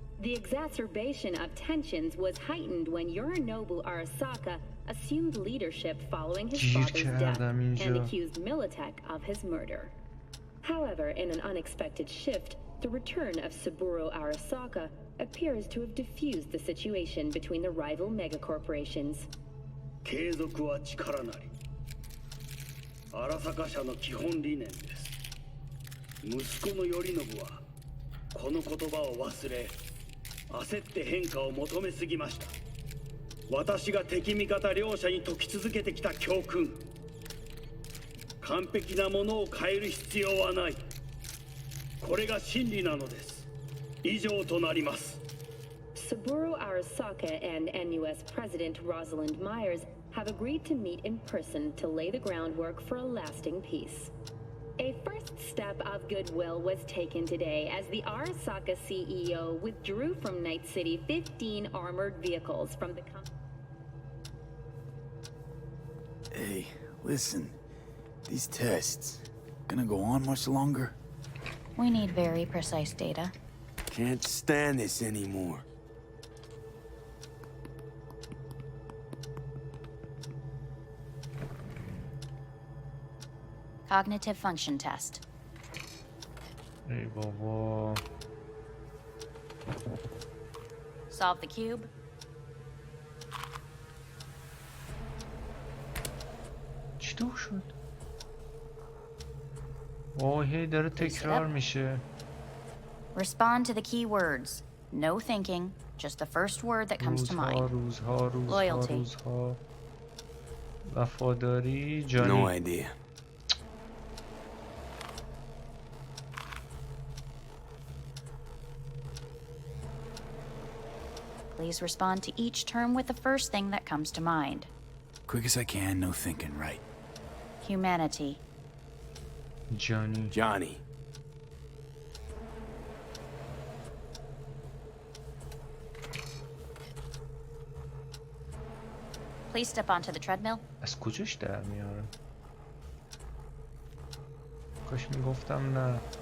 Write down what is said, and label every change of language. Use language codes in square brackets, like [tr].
[en] The exacerbation of tensions was heightened when Yorinobu Arasaka assumed leadership following his father's death and accused Militech of his murder. However, in an unexpected shift, the return of Saburo Arasaka appears to have diffused the situation between the rival megacorporations. [ja] 継続は力なり。荒坂社の基本理念です。息子の頼信はこの言葉を忘れ、焦って変化を求めすぎました。私が敵味方両者に説き続けてきた教訓。完璧なものを変える必要はない。これが真理なのです。以上となります。 [en] Saburo Arasaka and NUS President Rosalind Myers have agreed to meet in person to lay the groundwork for a lasting peace. A first step of goodwill was taken today as the Arasaka CEO withdrew from Night City 15 armored vehicles from the company. Hey, listen. These tests gonna go on much longer? We need very precise data. Can't stand this anymore. Cognitive function test. Hey, Bobo. Solve the cube. [fa] چطور شد؟ هی داره تکرار میشه. [en] Respond to the key words. No thinking, just the first word that comes to mind. Loyalty. [fa] وفاداری. جانی. [en] No idea. Please respond to each term with the first thing that comes to mind. Quick as I can, no thinking, right? Humanity. Johnny. Johnny. Please step onto the treadmill. [fa] از کجاش در میاره؟ کاش میگفتم نه.